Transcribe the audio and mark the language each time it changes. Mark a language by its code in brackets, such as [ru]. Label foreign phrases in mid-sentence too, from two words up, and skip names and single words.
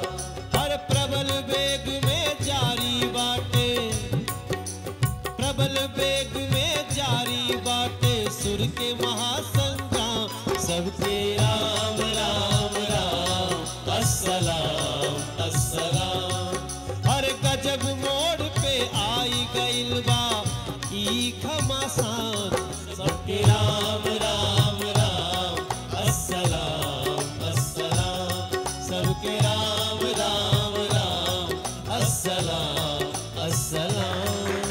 [bho] हर प्रबल वेग में जारी बाटे, प्रबल वेग में जारी बाटे सुर के महासंग्राम। सबके राम राम राम [ar] السلام السلام. [bho] हर गजब मोड़ पे आई गइल बा ई घमासान। सबके राम राम राम [ar] السلام السلام. [bho] सबके राम राम राम [ar] السلام السلام.